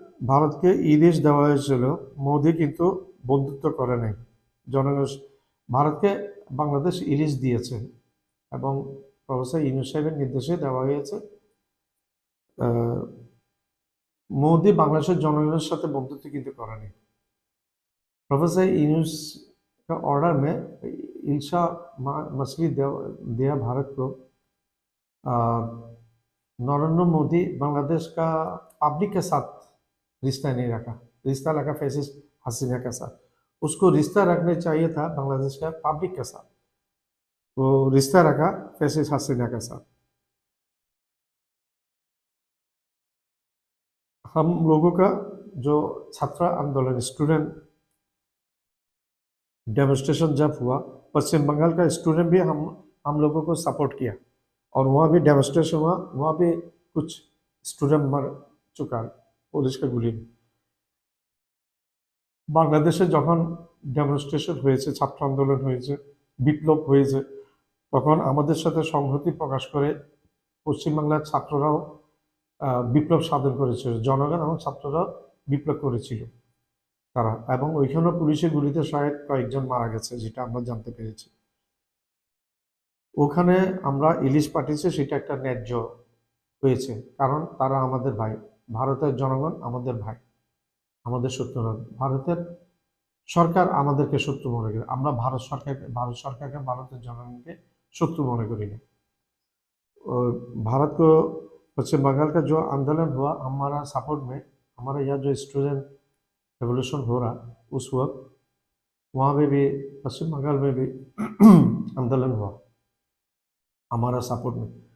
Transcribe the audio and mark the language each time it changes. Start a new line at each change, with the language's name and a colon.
Bangla: ভারতকে ইলিশ দেওয়া হয়েছিল, মোদি কিন্তু বন্ধুত্ব করে নাই। জনগণ ভারতকে বাংলাদেশ ইলিশ দিয়েছে এবং প্রফেসর ইউনূস সাহেবের নির্দেশে দেওয়া হয়েছে। মোদি বাংলাদেশের জনগণের সাথে বন্ধুত্ব কিন্তু করেনি।
Hindi: प्रोफेसर यूनुस का ऑर्डर में इल्शा मछली दिया भारत को नरेंद्र मोदी बांग्लादेश का पब्लिक के साथ रिश्ता नहीं रखा, रिश्ता रखा फैसिस्ट हसीना के साथ। उसको रिश्ता रखना चाहिए था बांग्लादेश का पब्लिक के साथ, वो रिश्ता रखा फैसिस्ट हसीना के साथ। हम लोगों का जो छात्र आंदोलन स्टूडेंट डेमोन्स्ट्रेशन जब हुआ, पश्चिम बंगाल का स्टूडेंट भी हम लोगों को सपोर्ट किया, और वहाँ भी डेमोन्स्ट्रेशन हुआ, वहाँ भी कुछ स्टूडेंट मर चुका पुलिस के गुली में।
Bangla: বাংলাদেশে যখন ডেমনস্ট্রেশন হয়েছে, ছাত্র আন্দোলন হয়েছে, বিপ্লব হয়েছে, তখন আমাদের সাথে সংহতি প্রকাশ করে পশ্চিমবাংলার ছাত্ররাও বিপ্লব সাধন করেছিল, জনগণ এবং ছাত্ররাও বিপ্লব করেছিল তারা, এবং ওইখানে পুলিশের গুলিতে শায়দ কয়েকজন মারা গেছে, যেটা আমরা জানতে পেরেছি। ওখানে আমরা ইলিশ পাঠিয়েছি, সেটা একটা ন্যায্য হয়েছে, কারণ তারা আমাদের ভাই, ভারতের জনগণ আমাদের ভাই, আমাদের শত্রু নয়। ভারতের সরকার আমাদেরকে শত্রু মনে করে, আমরা ভারত সরকারকে ভারতের জনগণকে शत्रु मने करी नहीं।
Hindi: और भारत को पश्चिम बंगाल का जो आंदोलन हुआ, हमारा सपोर्ट में, हमारे यहाँ जो स्टूडेंट रेवोल्यूशन हो रहा उस वक्त, वहाँ पे भी पश्चिम बंगाल में भी आंदोलन हुआ हमारा सपोर्ट में।